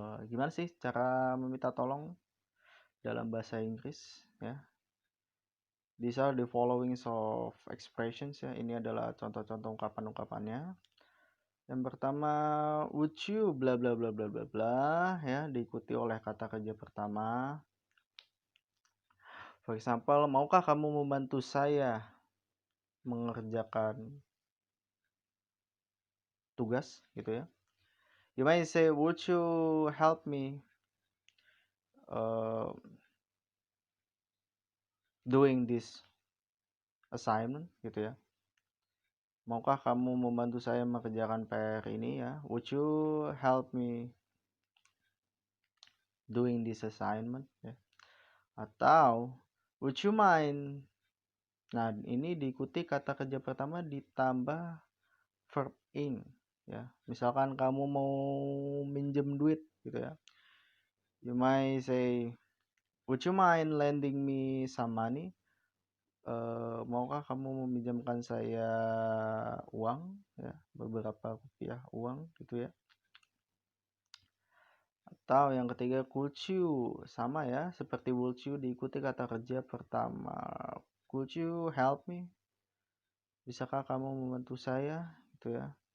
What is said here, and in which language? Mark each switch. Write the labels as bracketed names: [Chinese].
[Indonesian] Gimana sih cara meminta tolong dalam bahasa Inggris ya? [English] These are the following of expressions ya. [Indonesian] Ini adalah contoh-contoh ungkapan-ungkapannya. Yang pertama, [English] would you [Indonesian] bla bla bla bla bla bla ya, diikuti oleh kata kerja pertama. [English] For example, [Indonesian] maukah kamu membantu saya mengerjakan tugas gitu ya. [English] You might say, would you help me doing this assignment [Indonesian] gitu ya. Maukah kamu membantu saya mengerjakan PR ini ya? [English] Would you help me doing this assignment ya? [Indonesian] Atau [English] would you mind? [Indonesian] Nah, ini diikuti kata kerja pertama ditambah verb ing ya. Misalkan kamu mau minjem duit gitu ya. [English] You might say, would you mind lending me some money? [Indonesian] Maukah kamu meminjamkan saya uang ya, beberapa rupiah uang gitu ya. Atau yang ketiga, [English] could you, [Indonesian] sama ya seperti [English] would you [Indonesian] diikuti kata kerja pertama. [English] Could you help me? [Indonesian] Bisakah kamu membantu saya gitu ya.